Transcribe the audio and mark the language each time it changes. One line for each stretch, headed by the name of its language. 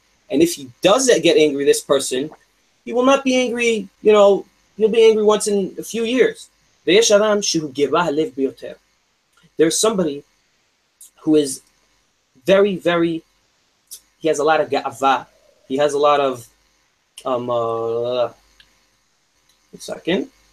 English: And if he does get angry, this person, he will not be angry, he'll be angry once in a few years.
Hebrew: ויש אדם שהוא גבה הלב ביותר.
English: There's somebody who is very, very, he has a lot of ga'ava. He has a lot of, a second.